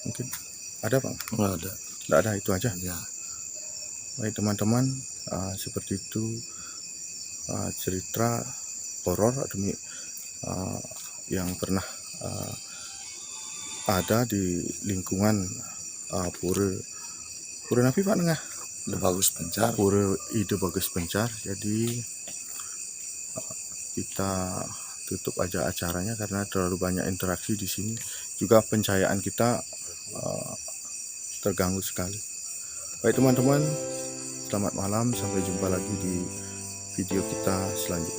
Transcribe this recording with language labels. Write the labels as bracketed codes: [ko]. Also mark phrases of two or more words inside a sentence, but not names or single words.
[id] Mungkin ada Pak Nengah? Nggak ada. Tidak ada, itu aja. Ya. Baik teman-teman, seperti itu cerita horor demi yang pernah ada di lingkungan Pura Napi Pak Nengah, Udah bagus pencar. Pura Ide Bagus Pencar. Jadi kita tutup aja acaranya karena terlalu banyak interaksi di sini. Juga pencahayaan kita terganggu sekali. Baik teman-teman, selamat malam, sampai jumpa lagi di video kita selanjutnya.